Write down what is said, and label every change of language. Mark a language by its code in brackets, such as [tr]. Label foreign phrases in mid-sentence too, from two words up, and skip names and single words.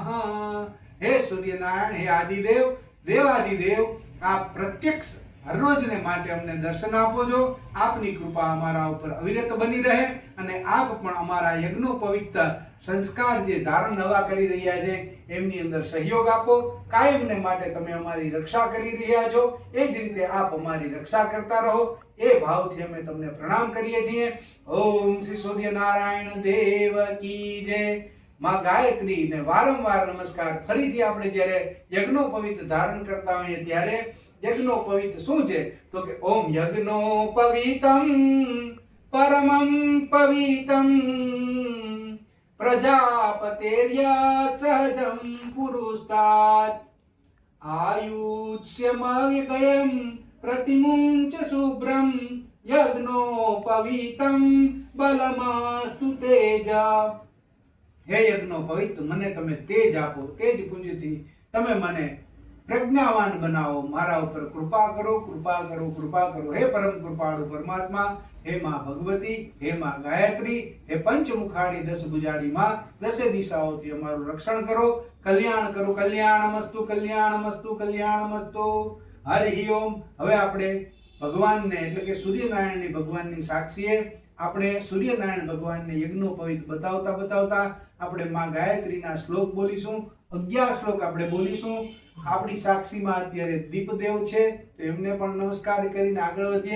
[sa] हे सूर्यनारायण, हे आदिदेव, देवादिदेव, [gu] આપ પ્રત્યક્ષ હરરોજ ને માટે અમને દર્શન આપો જો। આપની કૃપા અમારા ઉપર અવિરત બની રહે અને આપ પણ અમારા યજ્ઞોપવિત સંસ્કાર જે ધારણ નવા કરી રહ્યા છે એમની અંદર સહયોગ આપો। કાયમને માટે તમે અમારી રક્ષા કરી રહ્યા છો, એ જ રીતે આપ અમારી રક્ષા કરતા રહો, એ ભાવથી અમે તમને પ્રણામ કરીએ છીએ। ઓમ શ્રી સૂર્યનારાયણ દેવ કી જય। માં ગાયત્રી ને વારંવાર નમસ્કાર। ફરીથી આપણે જ્યારે યજ્ઞોપવિત ધારણ કરતા હોઈએ ત્યારે यज्ञोपवीत શું છે તો કે [sa] ઓમ યજ્ઞોપવીતમ પરમં પવિતમ પ્રજાપતેર્ય સહજં પુરુસ્તાત આયુષ્યમવ્યયમ प्रतिमुंच शुभ्रम यज्ञोपवीतम बलमस्तु तेजा। हे यज्ञोपवीत [gu] મને તમે તેજ આપો, તેજ પુંજથી તમે મને [hi] प्रज्ञावान बनाओ, [gu] મારા ઉપર કૃપા કરો, કૃપા કરો, કૃપા કરો। હે પરમ કૃપાળુ પરમાત્મા, હે માં ભગવતી, હે માં ગાયત્રી, હે પંચમુખાડી દસ ભુજાડી માં દસે દિશાઓથી અમારું રક્ષણ કરો, કલ્યાણ કરો। [sa] कल्याणमस्तु कल्याणमस्तु कल्याणमस्तु। हरि ओम। [gu] હવે આપણે ભગવાન ને એટલે કે સૂર્યનારાયણ ની ભગવાન ની સાક્ષીએ આપણે સૂર્યનારાયણ ભગવાન ને યજ્ઞોપવિત બતાવતા બતાવતા આપણે માં ગાયત્રી ના શ્લોક બોલીશું। 11 શ્લોક આપણે બોલીશું। આપણી સાક્ષીમાં અત્યારે દીપદેવ છે, તો એમને પણ નમસ્કાર કરીને આગળ વધીએ.